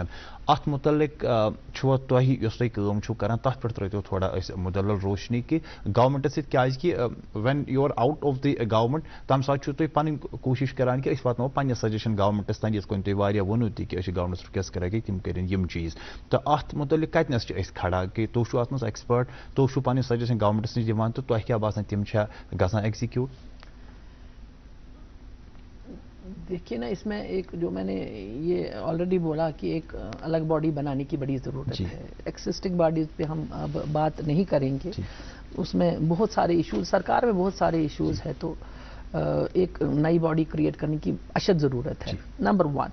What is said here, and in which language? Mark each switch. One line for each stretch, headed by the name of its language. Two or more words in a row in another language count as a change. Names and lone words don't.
Kashmiri: اتھ متعلق چھُوا تۄہہِ یۄس تۄہہِ کٲم چھُو کران تتھ پٮ۪ٹھ ترٲیتو تھوڑا أسۍ مُدلل روشنی کہِ گورمنٹس سۭتۍ, کیازکہِ
English: when you are out of the government
Kashmiri: تمہِ ساتہٕ چھُو تُہۍ پنٕنۍ کوٗشش کران کہِ أسۍ واتناوو پننہِ سجشن گورمنٹس تام, یِتھ کٔنۍ تُہۍ واریاہ ووٚنوٕ تہِ کہِ أسۍ چھِ گورمنٹس رِکویسٹ کران کہِ تِم کٔرِنۍ یِم چیٖز. تہٕ اتھ متعلق کتنس چھِ أسۍ کھڑا کہِ تُہۍ چھِو اتھ منٛز ایکسپٲرٹ, تُہۍ چھِو پنٕنۍ سجشن گورمنٹس نِش دِوان, تہٕ تۄہہِ کیٛاہ باسان تِم چھا گژھان ایٚگزِکیوٗٹ؟
Urdu: دیکھیے نا اس میں ایک جو میں نے یہ آلریڈی بولا کہ ایک الگ باڈی بنانے کی بڑی ضرورت ہے.
English: existing bodies
Urdu: پہ ہم اب بات نہیں کریں گے, اس میں بہت سارے ایشوز, سرکار میں بہت سارے ایشوز ہے, تو ایک نئی باڈی کریٹ کرنے کی اشد ضرورت ہے, نمبر 1.